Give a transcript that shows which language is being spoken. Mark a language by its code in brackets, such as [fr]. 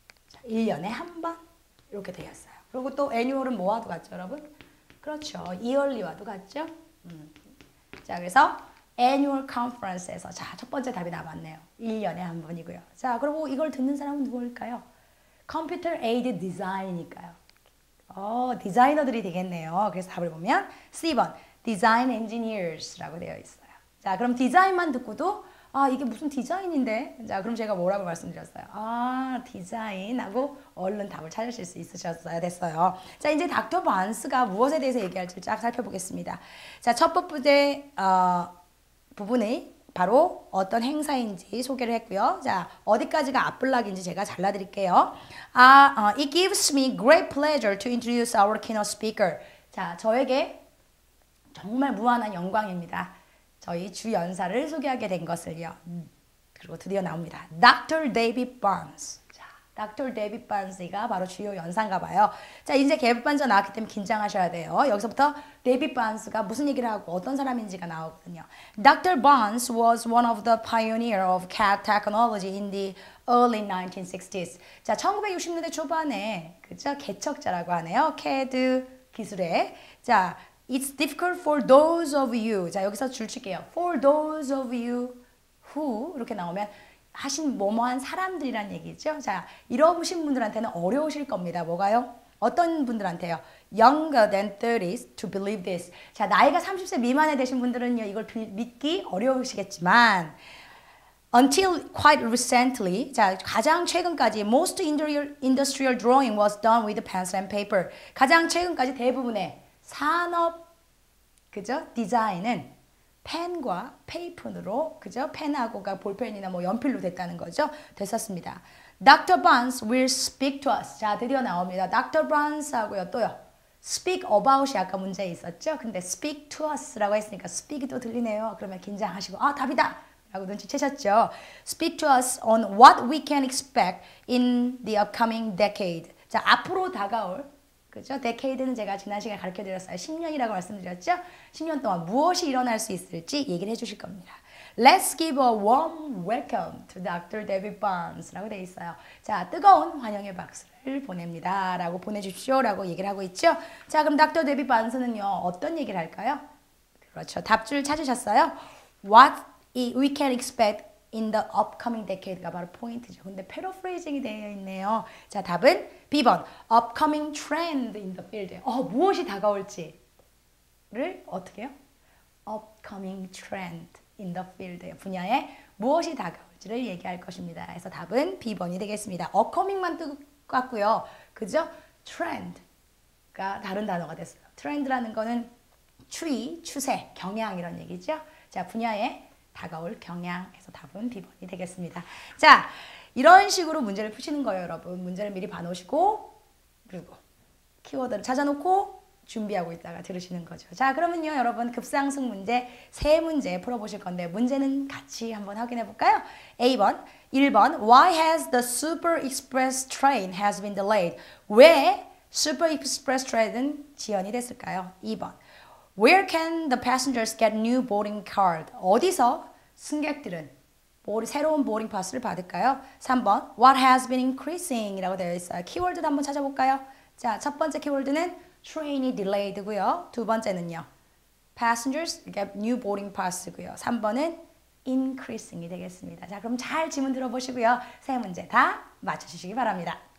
[ko] 자, 1년에 한 번 이렇게 되었어요. 그리고 또 annual은 뭐와도 같죠, 여러분? 그렇죠. yearly와도 같죠? 자, 그래서 annual conference에서 자, 첫 번째 답이 남았네요. 1년에 한 번이고요. 자, 그리고 이걸 듣는 사람은 누구일까요? [en] Computer Aid Design이니까요. [ko] 디자이너들이 되겠네요. 그래서 답을 보면 C번 Design Engineers라고 되어 있어요. 자, 그럼 디자인만 듣고도 이게 무슨 디자인인데? 자, 그럼 제가 뭐라고 말씀드렸어요? 디자인하고 얼른 답을 찾으실 수 있으셨어야 됐어요. 자, 이제 닥터 반스가 무엇에 대해서 얘기할지 쫙 살펴보겠습니다. 자, 첫 번째 부분이 바로 어떤 행사인지 소개를 했고요. 자, 어디까지가 앞블락인지 제가 잘라드릴게요. [en] It gives me great pleasure to introduce our keynote speaker. [ko] 자, 저에게 정말 무한한 영광입니다. 저희 주 연사를 소개하게 된 것을요. 그리고 드디어 나옵니다. Dr. David Barnes. 자, Dr. David Barnes가 바로 주요 연사인가 봐요. 자, 이제 개반전 나왔기 때문에 긴장하셔야 돼요. 여기서부터 David Barnes가 무슨 얘기를 하고 어떤 사람인지가 나오거든요. [en] Dr. Barnes was one of the pioneer of CAD technology in the early 1960s. [ko] 자, 1960년대 초반에 그죠? 개척자라고 하네요. CAD 기술에. [en] 자, It's difficult for those of you. [ko] 자, 여기서 줄칠게요. [en] For those of you who [ko] 이렇게 나오면 하신 뭐뭐한 사람들이란 얘기죠. 자, 이러신 분들한테는 어려우실 겁니다. 뭐가요? 어떤 분들한테요? [en] Younger than 30s to believe this. [ko] 자, 나이가 30세 미만에 되신 분들은요, 이걸 믿기 어려우시겠지만 [en] Until quite recently, [ko] 자, 가장 최근까지 [en] most industrial drawing was done with pencil and paper. [ko] 가장 최근까지 대부분의 산업, 그죠? 디자인은 펜과 페이퍼로, 그죠? 펜하고가 볼펜이나 뭐 연필로 됐다는 거죠. 됐었습니다. [en] Dr. Barnes will speak to us. [ko] 자, 드디어 나옵니다. Dr. Barnes 하고요. 또요. Speak about이 아까 문제에 있었죠? 근데 speak to us라고 했으니까 speak이 또 들리네요. 그러면 긴장하시고, 답이다! 라고 눈치채셨죠? [en] Speak to us on what we can expect in the upcoming decade. [ko] 자, 앞으로 다가올, 그죠? decade는 제가 지난 시간에 가르쳐드렸어요. 10년이라고 말씀드렸죠? 10년 동안 무엇이 일어날 수 있을지 얘기를 해주실 겁니다. [en] Let's give a warm welcome to Dr. [ko] David Barnes 라고 되어 있어요. 자, 뜨거운 환영의 박수를 보냅니다. 라고 보내주십시오. 라고 얘기를 하고 있죠? 자, 그럼 Dr. David Barnes는요, 어떤 얘기를 할까요? 그렇죠. 답줄 찾으셨어요? [en] What we can expect in the upcoming decade가 [ko] 바로 포인트죠. 근데 패러프레이징이 되어 있네요. 자, 답은 B번 [en] upcoming trend in the field. [ko] 무엇이 다가올지를 어떻게 해요? [en] upcoming trend in the field [ko] 분야에 무엇이 다가올지를 얘기할 것입니다. 그래서 답은 B번이 되겠습니다. upcoming만 똑같고요. 그죠? trend가 다른 단어가 됐어요. trend라는 거는 추세, 경향 이런 얘기죠. 자, 분야에 다가올 경향에서 답은 B번이 되겠습니다. 자, 이런 식으로 문제를 푸시는 거예요, 여러분. 문제를 미리 봐놓으시고 그리고 키워드를 찾아놓고 준비하고 있다가 들으시는 거죠. 자, 그러면요, 여러분 급상승 문제 3문제 풀어보실 건데 문제는 같이 한번 확인해 볼까요? [en] A번, 1번 Why has the Super Express train has been delayed? [ko] 왜 Super Express train은 지연이 됐을까요? [en] 2번 Where can the passengers get new boarding card? [ko] 어디서 승객들은 새로운 보딩 파스를 받을까요? [en] 3번 What has been increasing? [ko] 이라고 되어 있어요. 키워드도 한번 찾아볼까요? 자, 첫 번째 키워드는 train이 delayed고요. 두 번째는요. [en] Passengers get new boarding pass고요. [ko] 3번은 increasing이 되겠습니다. 자, 그럼 잘 지문 들어보시고요. 3문제 다 맞춰주시기 바랍니다.